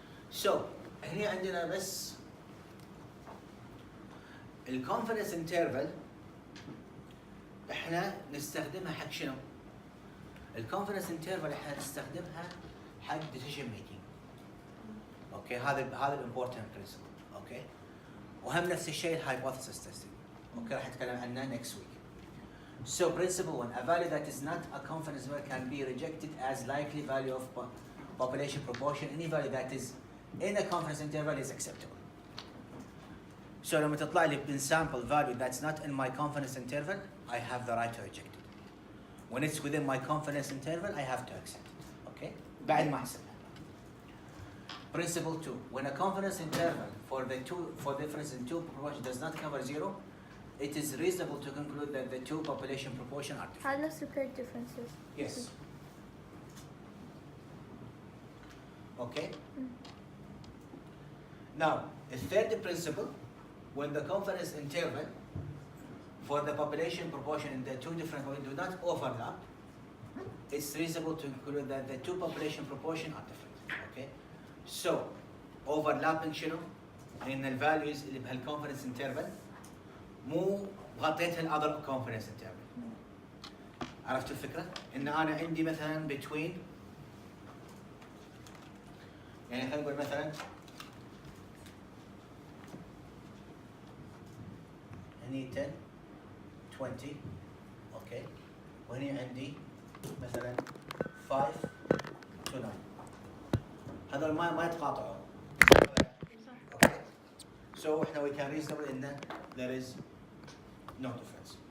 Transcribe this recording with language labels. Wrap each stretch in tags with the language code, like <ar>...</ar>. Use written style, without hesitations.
<ar>So هنا عندنا بس ال confidence interval احنا نستخدمها حق شنو؟ ال confidence interval احنا نستخدمها حق decision making. اوكي؟ هذا</ar> <en>الامبورتنت برنسبل.</en> <ar>اوكي؟ وهم نفس الشيء الهايبوثيسيس تيستنج. اوكي؟ راح نتكلم عنه</ar> <en>next week. So principle one, a value that is not a confidence interval can be rejected as likely value of population proportion. Any value that is in a confidence interval is acceptable. So</en> <ar>لما تطلع لي</ar> <en>in sample value that's not in my confidence interval, I have the right to reject it. When it's within my confidence interval, I have to accept it. Okay?</en> <ar>بعد ما أحسبها.</ar> <en>Principle 2. When a confidence interval for difference in two proportion does not cover zero, it is reasonable to conclude that the two population proportion are different.</en> <ar>هذا نفس paired differences.</ar> <en>Yes. Okay? Now, a third principle, when the confidence interval for the population proportion in the two different points do not overlap, it's reasonable to conclude that the two population proportion are different. Okay?</en> <ar>So, overlapping شنو؟ إن الvalues اللي بهالconfidence interval مو وغطيت</ar> <en>الاذر confidence interval.</en> <ar>عرفت الفكره؟ ان انا عندي مثلا بتوين، يعني خلينا نقول مثلا هني 10 20 اوكي، وهني عندي مثلا 5 to 9. هذول ما يتقاطعون.</ar> <en>Okay. So احنا we can reasonable ان there is no difference.</en>